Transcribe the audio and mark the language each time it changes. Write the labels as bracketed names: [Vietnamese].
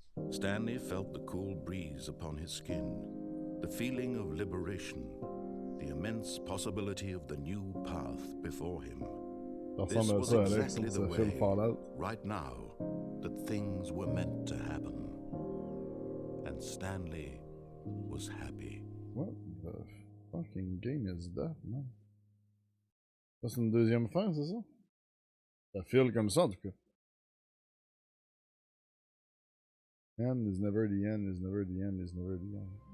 [English] Stanley felt the cool breeze upon his skin, the feeling of liberation, the immense possibility of the new path before him. This was exactly the way, right now, that things were meant to happen. And Stanley was happy. What the fucking game is that, man? [French] Ça, c'est une deuxième fin, c'est ça? Ça file comme ça, en tout cas. [English] End is never the end, is never the end, is never the end.